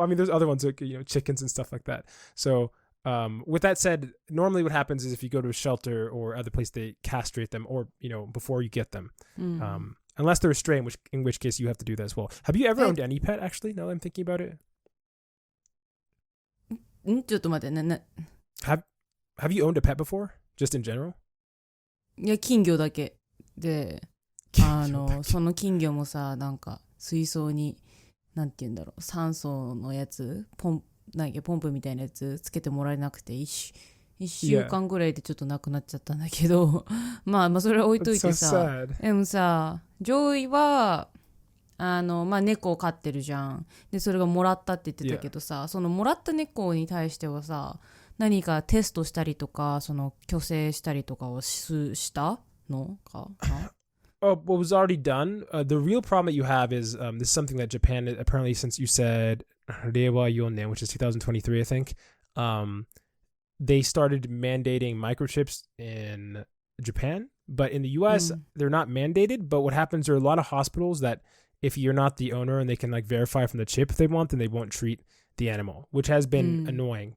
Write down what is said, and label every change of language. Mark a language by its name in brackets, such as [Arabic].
[English] I mean, there's other ones like chickens and stuff like that. So with that said, normally what happens is if you go to a shelter or other place, they castrate them, or before you get them, unless they're a stray, in which case you have to do that as well. Have you ever owned any pet? Actually, now that I'm thinking about it. [Japanese] ちょっと待ってね。 [English] Have you owned a pet before? Just in general? [Japanese] いや、金魚だけで、その金魚もさ、なんか水槽になんて言うんだろう、酸素のやつ、ポンプみたいなやつつけてもらえなくて一週間ぐらいでちょっとなくなっちゃったんだけど、まあそれは置いといてさ、でもさ、ジョイは猫を飼ってるじゃん。でそれがもらったって言ってたけどさ、そのもらった猫に対してはさ、何かテストしたりとか、その去勢したりとかをしたのかな [English] what was already done. The real problem that you have is this is something that Japan, apparently since you said Reiwa Yonen, which is 2023, I think, they started mandating microchips in Japan. But in the US, they're not mandated. But what happens, there are a lot of hospitals that if you're not the owner and they can like verify from the chip if they want, then they won't treat the animal, which has been annoying.